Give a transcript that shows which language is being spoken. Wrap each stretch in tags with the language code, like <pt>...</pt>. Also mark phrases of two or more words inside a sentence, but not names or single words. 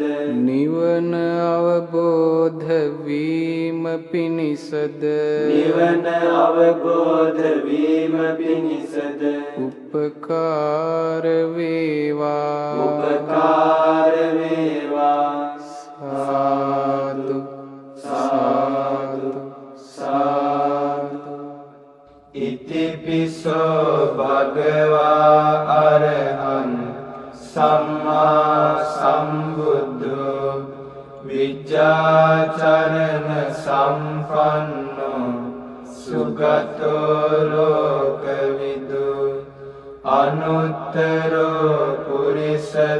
<si>නිවන අවබෝධ වීම පිණිසද නිවන අවබෝධ වීම පිණිසද උපකාර වේවා. උපකාර වේවා. සාදු සාදු සාදු.</si> <pi>ඉතිපිසෝ භගවා අරහං සම්මා සම්බුද්ධෝ විජ්ජාචරණ සම්පන්නෝ සුගතෝ ලෝකවිදු අනුත්තරෝ පුරිස</pi>